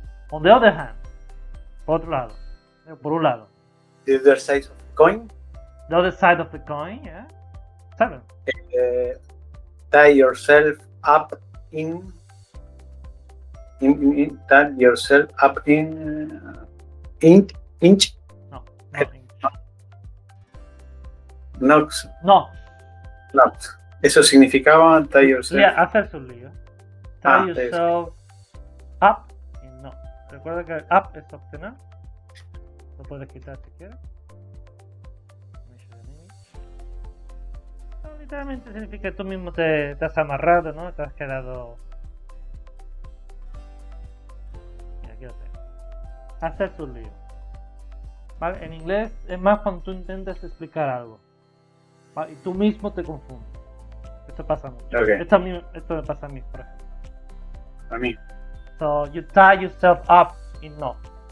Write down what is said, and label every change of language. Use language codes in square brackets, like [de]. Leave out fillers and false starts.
[en] On the other hand, [es] por otro lado, por un lado. [en] The other side of the coin. The other side of the coin, yeah. 7. Tie yourself up in tie yourself up in inch. No, not inch. Knots. No. Knots. [es] Eso significaba [en] tie yourself. Yeah, [es] hacerse un lío. [en] Tie yourself up in no. [es] Recuerda que up es opcional. Lo puedes quitar si quieres. No, literalmente significa que tú mismo te has amarrado, ¿no? Te has quedado. Mira, aquí lo tengo. Hacerse un lío. ¿Vale? En inglés es más cuando tú intentas explicar algo. ¿Vale? Y tú mismo te confundes. Esto pasa mucho. [en] Okay. [es] Esto me pasa a mí, por ejemplo. A mí. [en] So you tie yourself up in knots.